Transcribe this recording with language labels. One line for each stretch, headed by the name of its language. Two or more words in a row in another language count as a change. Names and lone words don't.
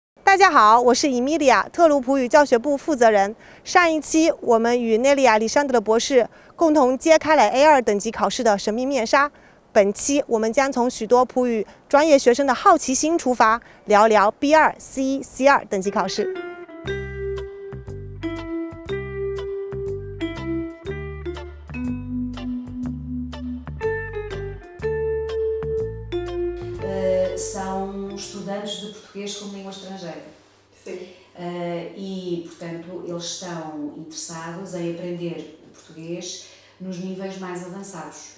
Chinese: 大家好，我是 Emilia， 特鲁普语教学部负责人。上一期我们与内利亚·里山德博士共同揭开了 A2 等级考试的神秘面纱。本期我们将从许多普语专业学生的好奇心出发，聊聊 B2、C1、C2 等级考试。
Portuguese: São estudantes de português como língua estrangeira. Sim. E, portanto, eles estão interessados em aprender o português nos níveis mais avançados.